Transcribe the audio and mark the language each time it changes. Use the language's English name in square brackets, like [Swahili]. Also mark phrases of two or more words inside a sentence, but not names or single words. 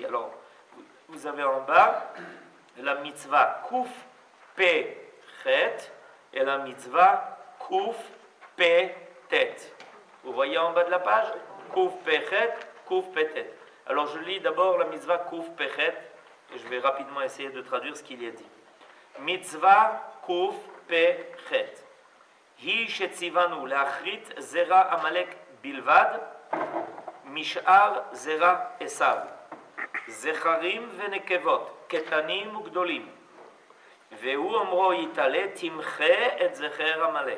[French] Alors, vous avez en bas la [Hebrew] מצוה קו"ף פ"ה חי"ת [French] et la [Hebrew] מצוה קו"ף פ"ה טי"ת. [French] Vous voyez en bas de la page? [Hebrew] קו"ף פ"ה חי"ת, קו"ף פ"ה טי"ת. [French] Alors, je lis d'abord la [Hebrew] מצוה קו"ף פ"ה חי"ת [French] et je vais rapidement essayer de traduire ce qu'il y a dit. [Hebrew] מצוה קו"ף פ"ה חי"ת. היא שציוונו להכרית זרע עמלק בלבד משאר זרע עשיו, זכרים ונקבות, קטנים וגדולים. והוא אומרו יתעלה תמחה את זכר עמלק.